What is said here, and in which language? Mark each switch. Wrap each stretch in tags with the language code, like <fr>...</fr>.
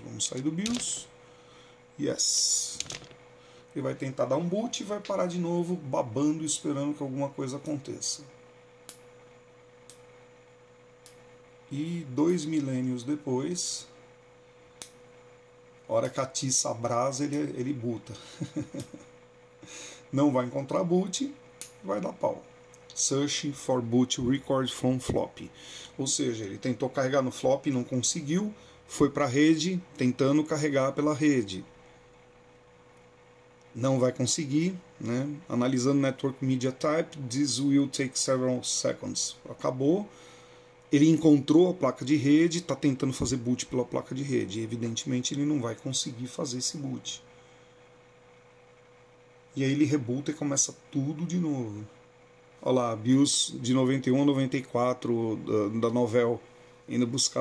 <pt>Vamos sair do BIOS. Yes. Ele vai tentar dar um boot e vai parar de novo, babando, esperando que alguma coisa aconteça. E 2 milênios depois, a hora que atiça a brasa, ele boota. Não vai encontrar boot, vai dar pau.</pt> <en>Searching for boot record from floppy.</en> <pt>Ou seja, ele tentou carregar no floppy, não conseguiu, foi para a rede, tentando carregar pela rede. Não vai conseguir, né?</pt> <en>Analisando Network Media Type, this will take several seconds.</en> <pt>Acabou. Ele encontrou a placa de rede, está tentando fazer boot pela placa de rede. E evidentemente ele não vai conseguir fazer esse boot. E aí ele rebuta e começa tudo de novo. Olha lá, BIOS de 91 a 94 da Novell. Indo buscar.</pt>